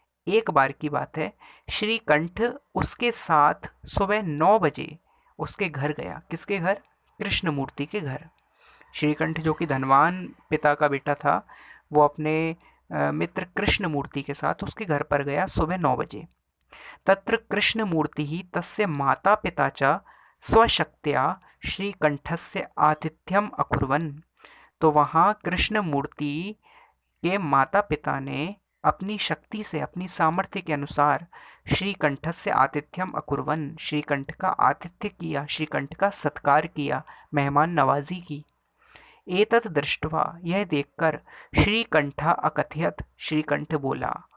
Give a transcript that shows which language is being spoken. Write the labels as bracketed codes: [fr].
[hi] एक बार की बात है, श्रीकंठ उसके साथ सुबह 9 बजे उसके घर गया। किसके घर? कृष्णमूर्ति के घर। श्रीकंठ जो कि धनवान पिता का बेटा था, वो अपने मित्र कृष्णमूर्ति के साथ उसके घर पर गया सुबह 9 बजे। [sa] तत्र कृष्णमूर्तिः तस्य माता पिता च स्वशक्त्या श्रीकंठस्य आतिथ्यम अकुर्वन्। [hi] तो वहाँ कृष्णमूर्ति के माता पिता ने अपनी शक्ति से, अपनी सामर्थ्य के अनुसार [sa] श्रीकंठस्य आतिथ्यम अकुर्वन्, [hi] श्रीकंठ का आतिथ्य किया, श्रीकंठ का सत्कार किया, मेहमान नवाजी की। [sa] एतत् दृष्ट्वा, [hi] यह देखकर, [sa] श्रीकंठ अकथयत, [hi] श्रीकंठ बोला।